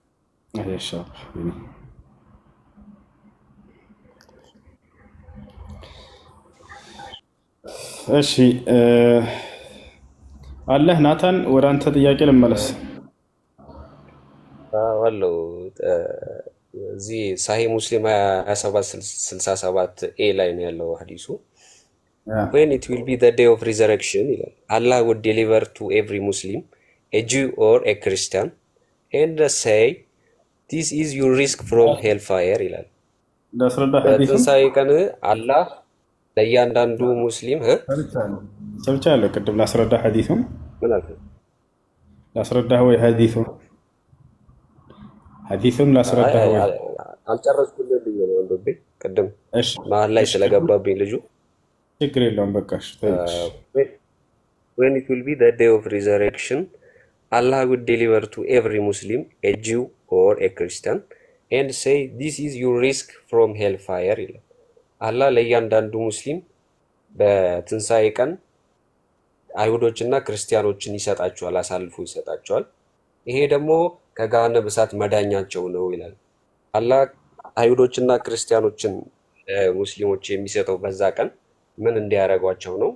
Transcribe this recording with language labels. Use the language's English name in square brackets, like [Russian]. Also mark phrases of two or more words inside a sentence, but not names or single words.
[Amharic] እሺ አለህ ናታን፣ ወደ አንተ ጥያቄ ልመለስ። ዋለው እዚህ ሳሂህ ሙስሊም 2767 ኤ ላይ ነው ያለው ሐዲሱ። [English] when it will be the day of resurrection [Amharic] ይላል [English] Allah would deliver to every Muslim a Jew or a Christian and say this is your risk from hellfire [Amharic] ይላል። በትንሣኤ ቀን አላህ ለእያንዳንዱ ሙስሊም ሰምቻለሁ። ቅድም ላስረዳ ሐዲሱን ምን አልከኝ? ላስረዳ ወይ ሐዲሱን ላስረዳ ወይ አልጨረስኩልኝ ነው ወንዶቤ። ቅድም መሀል ላይ ስለገባብኝ ልጁ ችግር የለውም በቃ እሺ። [English] when it will be the day of resurrection Allah would deliver to every Muslim a Jew or a Christian and say this is your risk from hellfire [Amharic] ይላል። አላህ ለእያንዳንዱ ሙስሊም በትንሣኤ ቀን አይሁዶችና ክርስቲያኖችን ይሰጣቸዋል፣ አሳልፎ ይሰጣቸዋል። ይሄ ደግሞ ከገሃነመ እሳት መዳኛቸው ነው ይላል። አላህ አይሁዶችና ክርስቲያኖችን ሙስሊሞች የሚሰጠው በዛ ቀን ምን እንዲያደርጓቸው ነው?